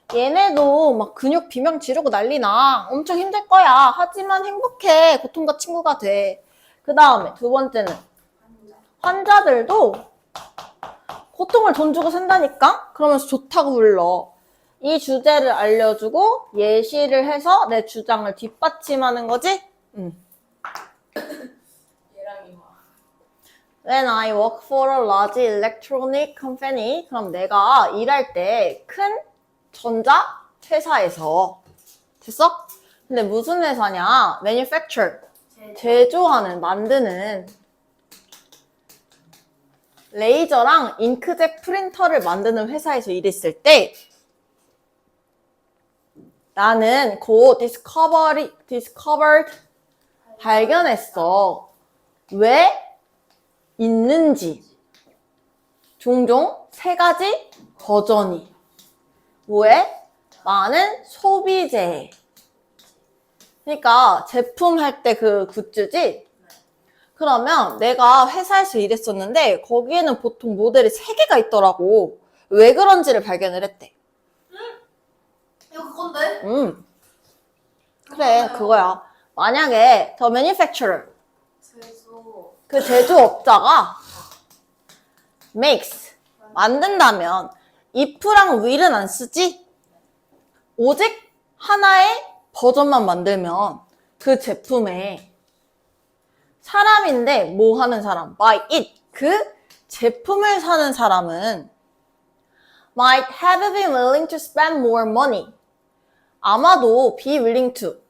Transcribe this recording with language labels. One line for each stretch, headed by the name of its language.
Korean: 얘네도 막 근육 비명 지르고 난리나. 엄청 힘들 거야. 하지만 행복해. 고통과 친구가 돼. 그 다음에 두 번째는 환자들도 고통을 돈 주고 산다니까? 그러면서 좋다고 불러. 이 주제를 알려주고 예시를 해서 내 주장을 뒷받침하는 거지? 얘랑 이마.
English: When I work for a large electronic company, 그럼 내가 일할 때 큰 전자 회사에서.
Korean: 됐어? 근데 무슨 회사냐? Manufacture. 제조하는, 만드는. 레이저랑 잉크젯 프린터를 만드는 회사에서 일했을 때 나는 곧 discovered 발견했어. 왜 있는지. 종종 세 가지 버전이. 뭐에? 많은 소비재. 그러니까 제품 할 때 그 굿즈지? 그러면 내가 회사에서 일했었는데 거기에는 보통 모델이 3개가 있더라고. 왜 그런지를 발견을 했대. 이거 그건데? 그래, 그거야.
English: 만약에 the manufacturer,
Korean: 제조. 그 제조업자가 makes, 만든다면 if랑 will은 안 쓰지? 오직 하나의 버전만 만들면 그 제품에 사람인데 뭐 하는 사람?
English: buy it. 그 제품을 사는 사람은 might have been willing to spend more money. 아마도 be willing to.